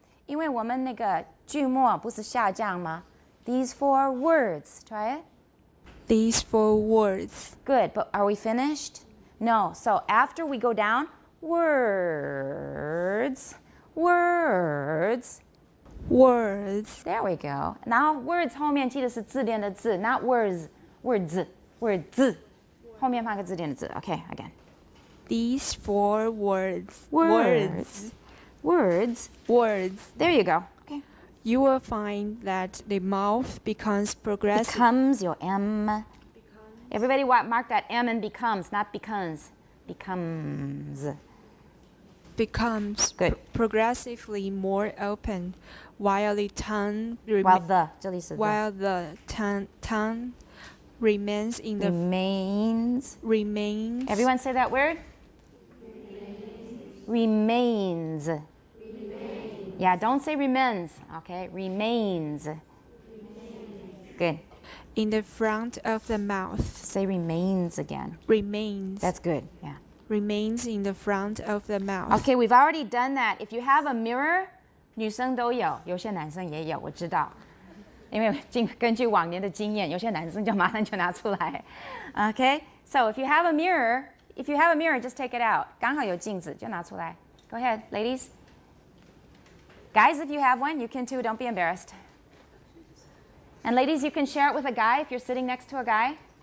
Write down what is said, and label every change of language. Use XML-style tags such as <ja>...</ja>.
<zh>因为我们那个句末不是下降吗？</zh> <en>These 4 words. Try it. These 4 words. Good, but are we finished? No. So after we go down, words, words. Words. There we go. Now words</en> <zh>后面记得是字典的字</zh> <en>not words, words, words.</en> <zh>后面放个字典的字</zh> <en>Okay, again. These 4 words. Words. Words. Words. There you go. Okay. You will find that the mouth becomes progressive. Becomes your M. Everybody mark that M and becomes, not becomes. Becomes. Becomes Good. progressively more open, while the tongue while the tongue remains in the remains. Everyone say that word. Remains. Yeah, don't say remains. Okay, remains. Good. In the front of the mouth. Say remains again. Remains. That's good. Yeah. Remains in the front of the mouth. Okay, we've already done that. If you have a mirror,</en> <zh>女生都有，有些男生也有，我知道。因为根据往年的经验，有些男生就马上就拿出来。</zh> <en>Okay, so if you have a mirror, just take it out.</en> <zh>刚好有镜子就拿出来。</zh> <en>Go ahead, ladies. Guys, if you have one, you can too. Don't be embarrassed. And ladies, you can share it with a guy if you're sitting next to a guy.</en>